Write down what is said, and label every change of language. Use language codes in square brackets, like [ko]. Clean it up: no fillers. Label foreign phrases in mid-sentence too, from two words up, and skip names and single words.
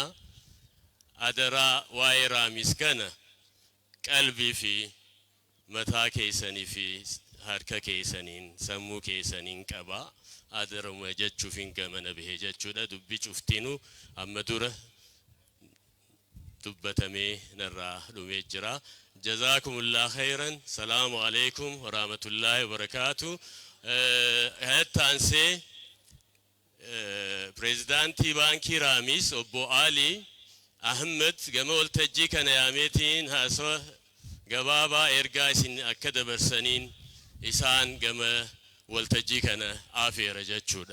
[om] Adaraa waa'ee Raammis kana qalbii fi mataa keessanii fi harka keessaniin sammuu keessaniin qabaa. Adaruma jechuuf hin gamana bahee jechuudha. Dubbi cuftiinuu amma dura dubbatamee narraa dhumee jira. [ar] جزاكم الله خيرا. السلام عليكم ورحمة الله وبركاته. [om] Hattaanse Prezidaantii Baankii Raammis obbo Ali Ahmad gama waltajjii kana yaameetiin haasawa gabaabaa ergaa isin akka dabarsaniin isaan gama waltajjii kana afeera jechuudha.